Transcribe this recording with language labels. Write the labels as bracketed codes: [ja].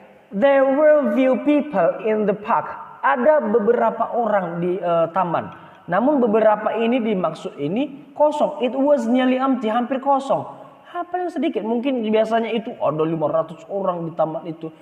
[en] There were few people in the park. [id] Ada beberapa orang di taman. Namun beberapa ini dimaksud ini kosong. [en] It was nearly empty, [id] hampir kosong. Paling sedikit. Mungkin biasanya itu ada 500 orang di taman itu.